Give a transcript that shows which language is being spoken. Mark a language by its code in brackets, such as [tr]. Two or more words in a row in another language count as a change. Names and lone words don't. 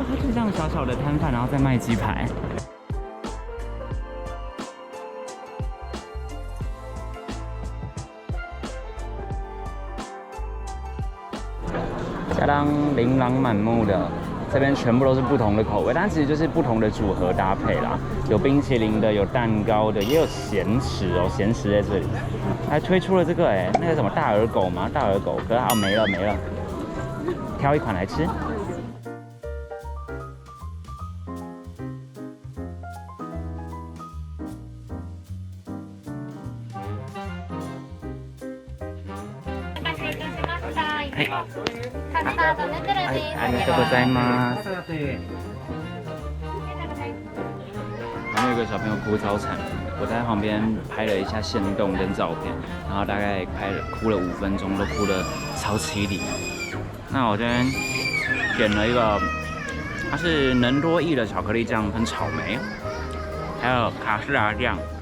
[zh] 它就这样小小的摊贩，然后再卖鸡排。相当琳琅满目的，这边全部都是不同的口味，但其实就是不同的组合搭配啦。有冰淇淋的，有蛋糕的，也有咸食哦，咸食在这里。还推出了这个那个什么大耳狗吗？大耳狗，可是没了，挑一款来吃。 [ja] ありがとうございます。 [zh] 旁边有个小朋友哭超惨，我在旁边拍了一下限动跟照片，然后大概哭了5分钟，都哭得超凄厉。那我这边点了一个，它是能多益的巧克力酱喷草莓，还有卡士达酱。